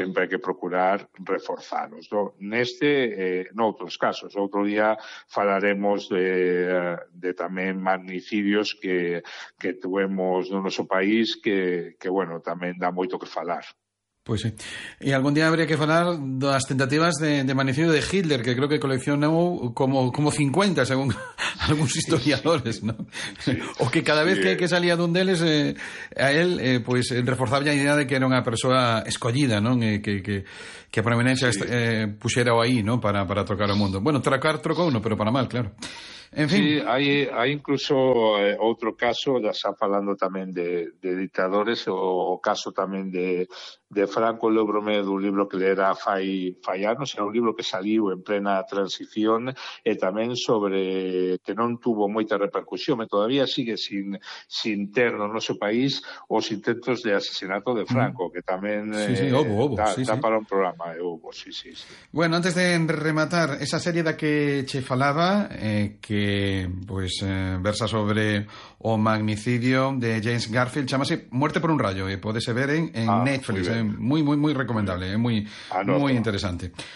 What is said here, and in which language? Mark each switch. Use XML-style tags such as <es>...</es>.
<gl>sempre hai que procurar reforzalos. Neste, noutros casos, outro día falaremos de tamén magnicidios que tuvemos no noso país, que bueno, tamén dá moito que falar.</gl> <es>Pues sí. Y algún día habría que hablar de las tentativas de magnicidio de Hitler, que creo que coleccionó como 50, según algunos historiadores, ¿no? Sí, o que cada vez que salía de un deles, pues reforzaba la idea de que era una persona escollida, ¿no? Que a proveniencia pusiera ahí, ¿no? Para trocar el mundo. Bueno, trocó uno, pero para mal, claro. En fin.</es> <gl>Sí, hai incluso outro caso, já xa falando tamén de ditadores, o caso tamén de Franco. Lembrome dun libro que lera fai anos, era un libro que saliu en plena transición e tamén sobre que non tuvo moita repercusión, e todavía sigue sin ter no noso país os intentos de asesinato de Franco, que tamén tapara un programa. Sí. Bueno, antes de rematar, esa serie da que che falaba, que pues versa sobre o magnicidio de James Garfield, chámase Muerte por un rayo, y puede ser ver en Netflix, muy muy muy recomendable, muy interesante.</gl>